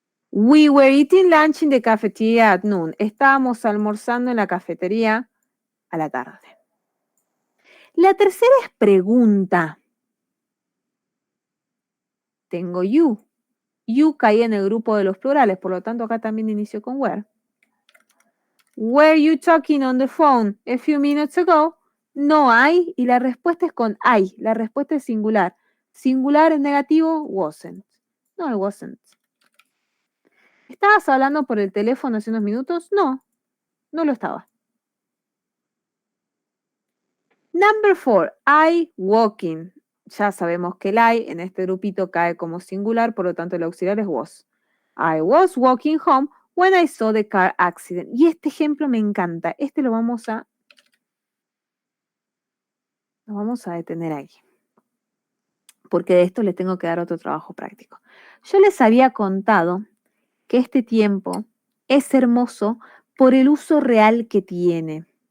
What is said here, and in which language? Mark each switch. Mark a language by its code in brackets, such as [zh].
[en] We were eating lunch in the cafeteria at noon. [es] Estábamos almorzando en la cafetería a la tarde. La tercera es pregunta. Tengo you. You caía en el grupo de los plurales, por lo tanto acá también inicio con were. [en] Were you talking on the phone a few minutes ago? [es] No hay, y la respuesta es con I. La respuesta es singular. Singular en negativo, wasn't. [en] No, it wasn't. [es] ¿Estabas hablando por el teléfono hace unos minutos? No, no lo estaba. [en] Number 4, I walking. [es] Ya sabemos que el I en este grupito cae como singular, por lo tanto el auxiliar es was. [en] I was walking home when I saw the car accident. [es] Y este ejemplo me encanta. Este lo vamos a detener ahí. Porque de esto les tengo que dar otro trabajo práctico. Yo les había contado que este tiempo es hermoso por el uso real que tiene.